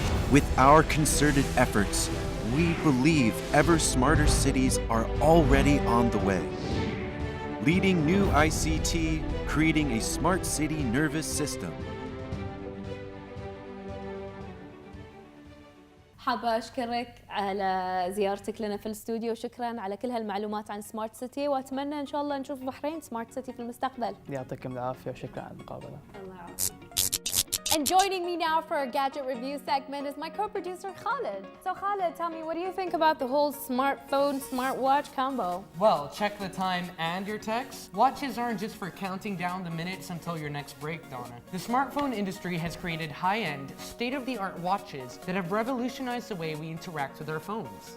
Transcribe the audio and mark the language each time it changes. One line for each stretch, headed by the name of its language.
English: With our concerted efforts, we believe ever smarter cities are already on the way. Leading new ICT, creating a smart city nervous system.
Arabic: حابة أشكرك على زيارتك لنا في الاستوديو، شكرا على كل هالمعلومات عن سمارت سيتي، وأتمنى إن شاء الله نشوف بحرين سمارت سيتي في المستقبل. يعطيكم العافية وشكرا على المقابلة. الله يعافيك.
English: And joining me now for our gadget review segment is my co-producer Khalid. So Khalid, tell me, what do you think about the whole smartphone, smartwatch combo? Well, check the time and your text. Watches aren't just for counting down the minutes until your next break, Donna. The smartphone industry has created high-end, state-of-the-art watches that have revolutionized the way we interact with our phones.